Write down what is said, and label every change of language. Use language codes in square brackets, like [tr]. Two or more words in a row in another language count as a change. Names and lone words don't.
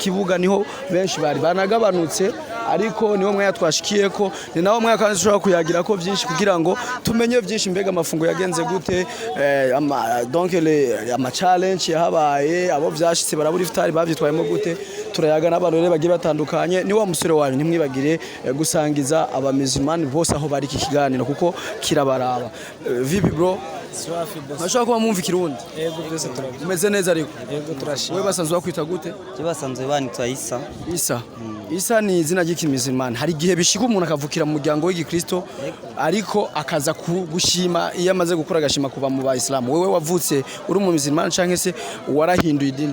[rn] kibuga niho benshi bari banagabanutse ariko niho mwaya twashikiye ko ni naho mwaya kandi dushobora kuyagira ko byinshi kugira ngo tumenye byinshi mbega amafungo yagenze gute donc ama challenge yahabaye abo byashitse baraburi futari bavyitwayemo gute turayaga n'abantu rero bagiye batandukanye ni wa musore wanyu ntimwibagire gusangiza abamizimani bose aho bari kikiganiro kuko kirabaraba vipi bro Mashaka kuba mumva Kirundi yego byose turabizi umeze neza ariko yego turashimye wewe basanzwe bakwita gute basanzwe banitwa Isa ni izina ry'ikimizimani hari gihe bishika umuntu akavukira mu muryango w'igikristo ariko akaza gushima iyo amaze gukora agashima kuba mu Bayisilamu wewe wavutse uri mu mizimani canke se warahinduye idini